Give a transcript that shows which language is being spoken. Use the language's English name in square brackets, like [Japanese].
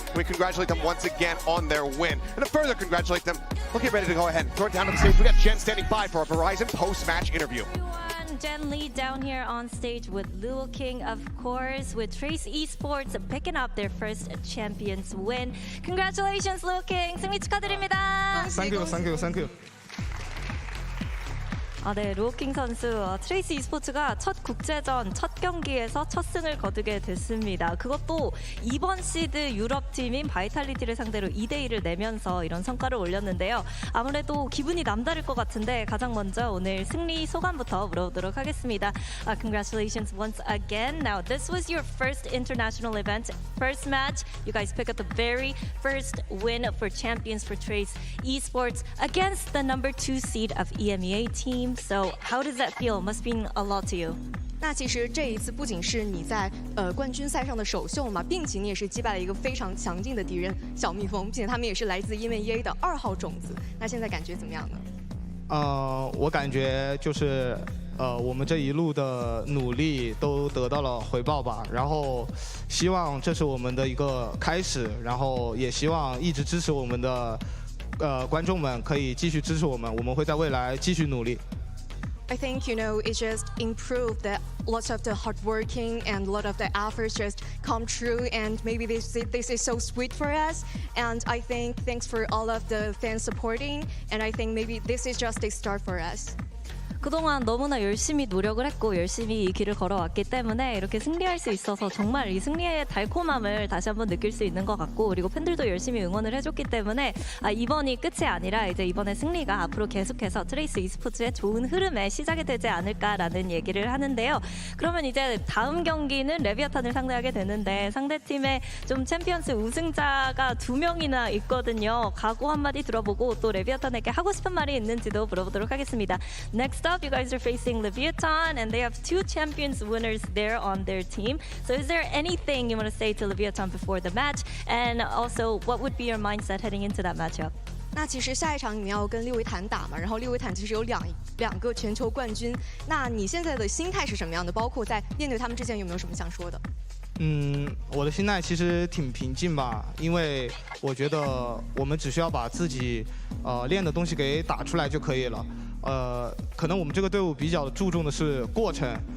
[English] We congratulate them once again on their win. And to further congratulate them, we'll get ready to go ahead and throw it down to the stage. We got Jen standing by for a Verizon post-match interview. Jen Lee down here on stage with Luo King, of course, with Trace Esports picking up their first Champions win. Congratulations, Luo King. [Korean] 승리 축하드립니다. [English] Thank you, thank you, thank you. [Korean] 네, 루오킹 선수, 트레이스 e스포츠가 첫 국제전 첫 경기에서 첫 승을 거두게 됐습니다. 그것도 이번 시드 유럽팀인 바이탈리티를 상대로 2대1을 내면서 이런 성과를 올렸는데요. 아무래도 기분이 남다를 것 같은데 가장 먼저 오늘 승리 소감부터 물어보도록 하겠습니다. [English] Congratulations once again. Now, this was your first international event, first match. You guys pick up the very first win for Champions for Trace Esports against the number 2 seed of EMEA team. So how does that feel? Must mean a lot to you. [Chinese] 那其实这一次不仅是你在冠军赛上的首秀嘛，并且你也是击败了一个非常强劲的敌人小蜜蜂，并且他们也是来自EMEA的2号种子。那现在感觉怎么样呢？我感觉就是我们这一路的努力都得到了回报吧。然后希望这是我们的一个开始，然后也希望一直支持我们的观众们可以继续支持我们，我们会在未来继续努力。 [English] I think, it just improved that lots of the hard working and a lot of the efforts just come true, and maybe this is so sweet for us. And I think thanks for all of the fans supporting, and I think maybe this is just a start for us. [Korean] 그동안 너무나 열심히 노력을 했고 열심히 이 길을 걸어왔기 때문에 이렇게 승리할 수 있어서 정말 이 승리의 달콤함을 다시 한번 느낄 수 있는 것 같고, 그리고 팬들도 열심히 응원을 해줬기 때문에 이번이 끝이 아니라 이제 이번에 승리가 앞으로 계속해서 트레이스 e스포츠의 좋은 흐름의 시작이 되지 않을까라는 얘기를 하는데요. 그러면 이제 다음 경기는 레비아탄을 상대하게 되는데 상대팀에 좀 챔피언스 우승자가 2명이나 있거든요. 각오 한마디 들어보고 또 레비아탄에게 하고 싶은 말이 있는지도 물어보도록 하겠습니다. [English] Next up, you guys are facing Leviathan, and they have 2 champions winners there on their team. So is there anything you want to say to Leviathan before the match? And also, what would be your mindset heading into that matchup? [Chinese] 那其实下一场你们要跟利维坦打嘛，然后利维坦其实有两个全球冠军。那你现在的心态是什么样的？包括在面对他们之前有没有什么想说的？我的心态其实挺平静吧，因为我觉得我们只需要把自己练的东西给打出来就可以了。可能我们这个队伍比较注重的是过程，